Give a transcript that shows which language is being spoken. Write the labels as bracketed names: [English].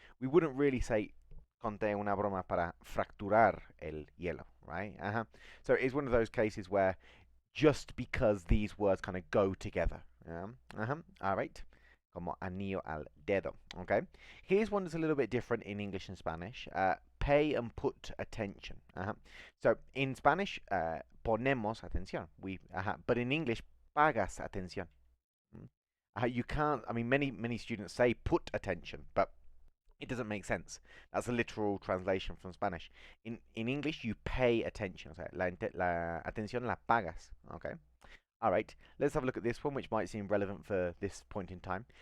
[English] We wouldn't really say [Spanish] conté una broma para fracturar el hielo, [English] right? So it's one of those cases where just because these words kind of go together. Yeah? All right. [Spanish] Como anillo al dedo. [English] Okay. Here's one that's a little bit different in English and Spanish. Pay and put attention. So in Spanish, [Spanish] ponemos atención. [English] But in English, [Spanish] pagas atención. [English] You can't. I mean, many students say put attention, but it doesn't make sense. That's a literal translation from Spanish. In English, you pay attention. [Spanish] O sea, la atención la pagas. [English] Okay. All right, let's have a look at this one, which might seem relevant for this point in time.